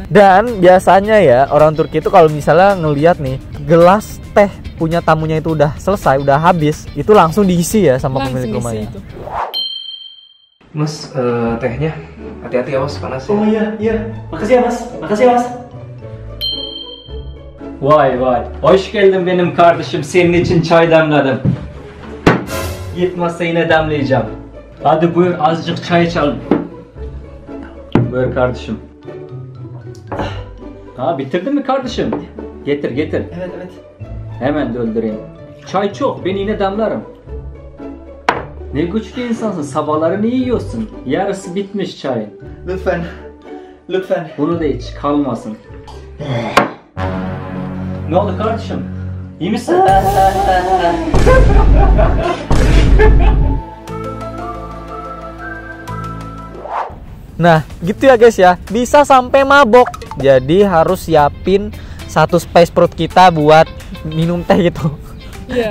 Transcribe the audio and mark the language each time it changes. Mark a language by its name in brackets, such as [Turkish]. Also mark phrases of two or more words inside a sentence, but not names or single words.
[Indonesian] Dan biasanya ya orang Turki itu kalau misalnya ngelihat nih gelas teh punya tamunya itu udah selesai, udah habis, itu langsung diisi ya sama pemilik rumahnya. Mas, tehnya hati-hati ya mas, panas ya. Oh iya, makasih ya mas, [Turkish] Vay vay. Hoş geldin benim kardeşim. Senin için çay demledim. Gitmezse yine demleyeceğim. Hadi buyur azıcık çay içelim. Buyur kardeşim. Ha bitirdin mi kardeşim? Getir. Evet. Hemen doldurayım. Çay çok. Ben yine demlerim. Ne güçlü insansın. Sabahları ne yiyorsun? Yarısı bitmiş çayın. Lütfen. Bunu da iç. Kalmasın. Ne oldu kardeşim? İyi misin? [Indonesian] Nah, gitu ya guys ya. Bisa sampai mabok. Jadi harus siapin satu space perut kita buat minum teh gitu. Iya.